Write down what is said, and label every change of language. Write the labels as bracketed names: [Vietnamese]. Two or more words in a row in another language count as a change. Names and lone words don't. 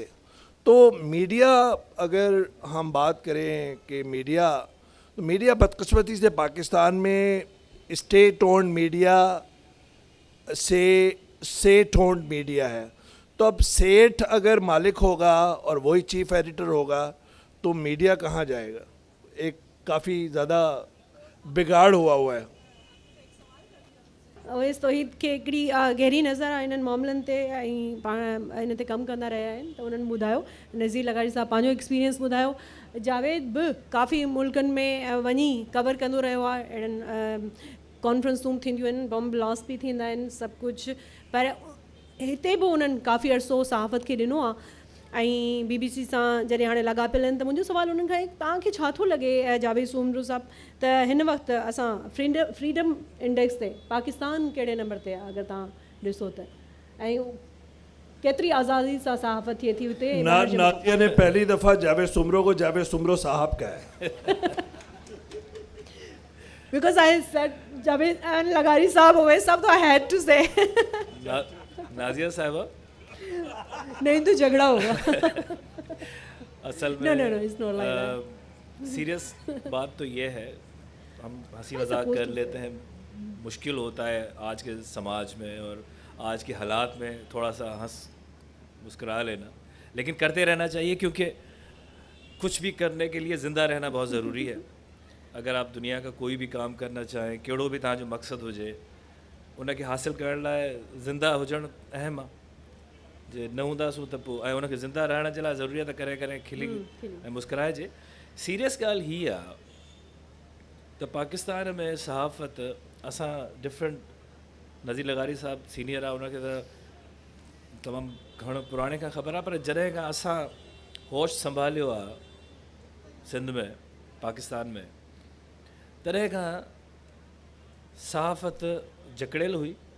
[Urdu] تو میڈیا, اگر ہم بات کریں کہ میڈیا بدقسمتی سے پاکستان میں [English] state owned media [Urdu] سے [English] seth owned media [Urdu] ہے. تو اب سیٹ اگر مالک ہوگا اور وہی چیف ایڈیٹر ہوگا تو میڈیا کہاں جائے گا؟ ایک کافی زیادہ بگاڑ ہوا ہے. [Sindhi] اویس توحید کے हिकिड़ी गहरी नज़र आहे इन्हनि मामलनि ते, ऐं पाण इन ते कमु कंदा रहिया आहिनि. त उन्हनि ॿुधायो, नज़ीर लगाड़ी साहब पंहिंजो एक्सपीरियंस ॿुधायो. जावेद बि काफ़ी मुल्कनि में वञी कवर कंदो रहियो आहे, अहिड़नि कॉन्फ्रेंसूं थींदियूं आहिनि, [English] bomb blast [Sindhi] बि थींदा आहिनि, सभु कुझु. पर हिते बि उन्हनि काफ़ी अरसो सहाफ़त खे ॾिनो आहे ऐं BBC सां जॾहिं हाणे लॻापियल आहिनि त मुंहिंजो सुवालु उन्हनि खां तव्हांखे छा थो लॻे जावेद सूमरो साहब त हिन वक़्तु असां [English] freedom index [Sindhi] ते पाकिस्तान कहिड़े नंबर ते आहे अगरि तव्हां ॾिसो त ऐं केतिरी आज़ादी सां सहाफ़त थिए थी हुते [Urdu] ناظیہ نے پہلی دفعہ جاوید سومرو کو جاوید سومرو صاحب کہا ہے [English] because I said Javed and Lagari [Urdu] صاحب ہوئے سب تو [English] I had to say [Urdu] ناظیہ صاحبہ نہیں تو جھگڑا ہوگا اصل میں [English] no, it's not like that. [Urdu] سیریس بات تو یہ ہے، ہم ہنسی مذاق کر لیتے ہیں، مشکل ہوتا ہے آج کے سماج میں اور آج کے حالات میں تھوڑا سا ہنس مسکرا لینا، لیکن کرتے رہنا چاہیے کیونکہ کچھ بھی کرنے کے لیے زندہ رہنا بہت ضروری ہے. اگر آپ دنیا کا کوئی بھی کام کرنا چاہیں, [Sindhi] कहिड़ो बि तव्हांजो मक़सदु हुजे, उनखे हासिल करण लाइ ज़िंदा हुजणु अहम आहे। जे न हूंदासीं त पोइ ऐं उनखे ज़िंदा रहण जे लाइ ज़रूरी आहे त करे करे खिली ऐं मुस्कुराइजे। सीरियस ॻाल्हि हीअ आहे त पाकिस्तान में सहाफ़त असां डिफरेंट, नज़ीर लगारी साहब सीनियर आहे, उनखे त तमामु घणो पुराणे खां ख़बर आहे, पर जॾहिं खां असां होश संभालियो आहे सिंध में पाकिस्तान में, तॾहिं खां सहाफ़त जकड़ियल हुई।